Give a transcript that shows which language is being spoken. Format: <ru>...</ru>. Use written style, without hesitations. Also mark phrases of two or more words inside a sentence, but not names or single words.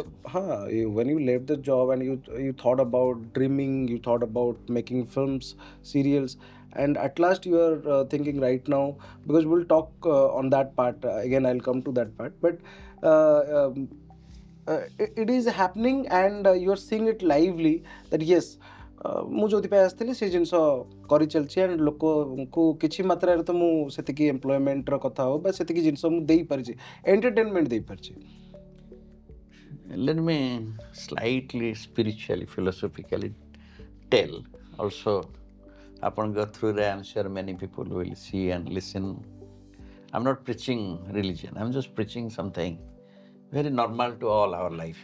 <en>when you left the job and you thought about dreaming, you thought about making films, serials, and at last you are thinking right now because we'll talk on that part again. I'll come to that part, but it is happening and you are seeing it lively that yes</en> <or>ମୁଁ ଯେଉଁଥିପାଇଁ ଆସିଥିଲି ସେ ଜିନିଷ କରିଚାଲିଛି ଆଣ୍ଡ ଲୋକଙ୍କୁ କିଛି ମାତ୍ରାରେ ତ ମୁଁ ସେତିକି ଏମ୍ପ୍ଲୟମେଣ୍ଟର କଥା ହଉ ବା ସେତିକି ଜିନିଷ ମୁଁ ଦେଇପାରିଛି ଏଣ୍ଟରଟେନମେଣ୍ଟ ଦେଇପାରିଛି</or> <en>let me slightly spiritually, philosophically tell. Also, upon go through there, I'm sure many people will see and listen. I'm not preaching religion, I'm just preaching something very normal to all our life.</en>